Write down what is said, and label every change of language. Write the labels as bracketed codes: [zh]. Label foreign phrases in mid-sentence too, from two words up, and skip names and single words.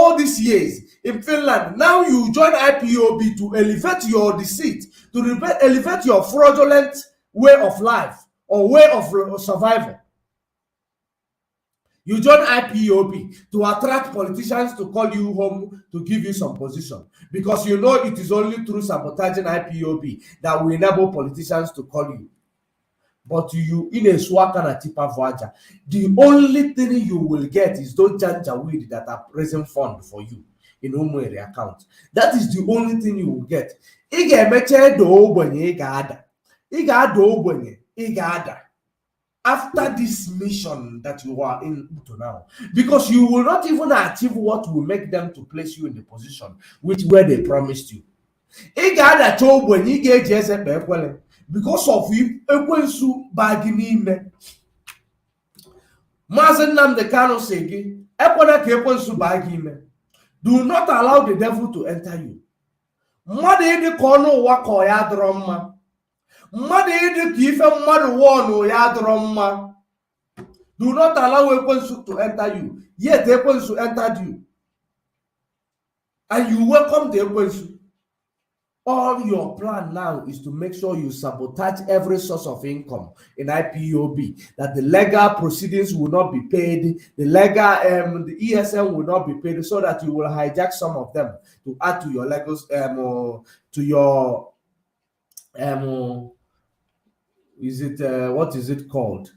[en] all these years in Finland. Now you join IPOB to elevate your deceit, to elevate your fraudulent way of life or way of survival. You join IPOB to attract politicians to call you home to give you some position, because you know it is only through sabotaging IPOB that will enable politicians to call you. But you in a swaka na tipa voyager, the only thing you will get is those janjaweed that are raising fund for you in Umwere account. That is the only thing you will get. After this mission that you are in to now, because you will not even achieve what will make them to place you in the position where they promised you. Because of you, [ig] ekwensu bagini. Mazi Nnamdi KANU segi, ekwena ka ekwensu bagime. [en] Do not allow the devil to enter you. [ig] Mmadụ ịdị ka ọnụ ụwa ka ya adịrọ mma. Mmadụ ịdị ka ife mmadụ wọnụ ya adịrọ mma. [en] Do not allow ekwensu to enter you. Yet ekwensu entered you. And you welcome the ekwensu. All your plan now is to make sure you sabotage every source of income in IPOB, that the legal proceedings will not be paid, the legal the ESM will not be paid, so that you will hijack some of them to add to your legals to your what is it called?